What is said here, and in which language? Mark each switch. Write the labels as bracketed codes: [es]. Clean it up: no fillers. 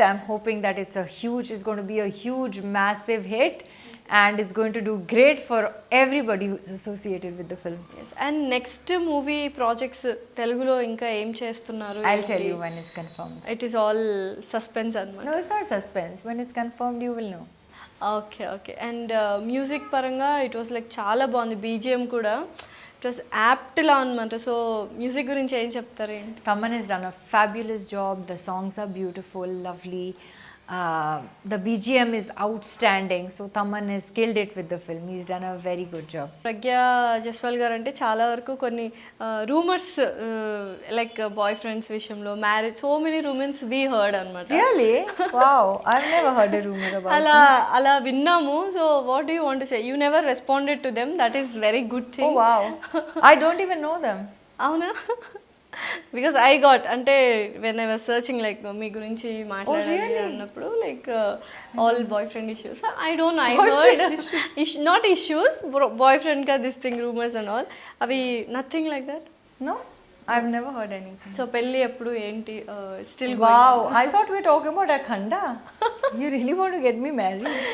[en] I'm hoping that it's going to be a huge, massive hit, and it's going to do great for everybody who's associated with the film. Yes. And next movie projects [te] Telugulo inka em chestunnaru? [en] I'll tell you when it's confirmed. It is all suspense anamata. No, it's not suspense. When it's confirmed, you will know. Okay. Okay. [te] And music పరంగా it was like చాలా బాగుంది. BGM కూడా it was యాప్ట్లా అనమాట. So music గురించి ఏం చెప్తారు ఏంటి? [en] Taman has done a fabulous job. The songs are beautiful, lovely. The BGM is outstanding. So Taman has killed it with the film. He's done a very good job. [te] Pragya Jaiswal గారు అంటే చాలా వరకు కొన్ని rumours like bye friends విషయంలో marriage [en] so many rumours we heard [te] అనమాట. [en] Really? Wow. I've never heard a rumor about it. [te] అలా విన్నాము. [en] So what do you want to say? You never responded to them. That is very good Oh, thing. wow. I don't even know them. [te] అవునా? [en] because I got అంటే when I was searching like [te] మీ గురించి మాట్లాడాలి అన్నప్పుడు [en] Like all boyfriend issues. I don't know, I heard not issues, boyfriend కా this thing rumours and all, అవి nothing like that. No, I've never heard anything. [te] So పెళ్ళి ఎప్పుడు ఏంటి still [en] Wow, I thought we were talking about Akhanda. You really want to get me married?